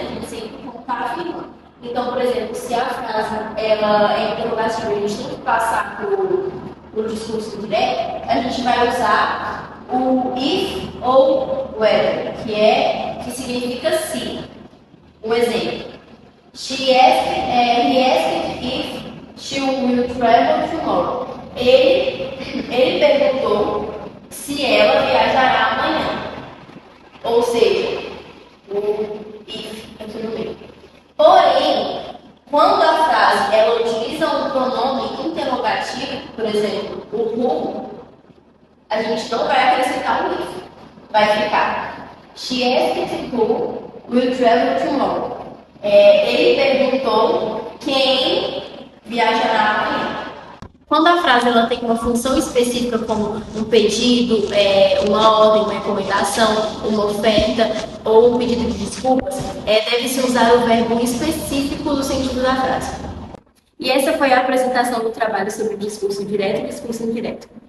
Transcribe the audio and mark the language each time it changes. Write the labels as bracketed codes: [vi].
[pt] A gente sempre conta afirmando. Então, por exemplo, se a frase ela é interrogativa e a gente tem que passar por discurso direto, a gente vai usar o if ou whether, que significa se. Um exemplo. [en] He asked if she will travel tomorrow. [pt] Ele perguntou se ela viajará amanhã. Ou seja, o if aqui no meio. Porém, quando a frase ela utiliza um pronome interrogativo, por exemplo, o who, a gente não vai acrescentar o if. Vai ficar [en] She asked who will travel tomorrow. [pt] Ele perguntou quem viajará amanhã. Quando a frase ela tem uma função específica, como um pedido, uma ordem, uma recomendação, uma oferta ou um pedido de desculpas, deve-se usar o verbo específico no sentido da frase. E essa foi a apresentação do trabalho sobre o discurso direto e discurso indireto.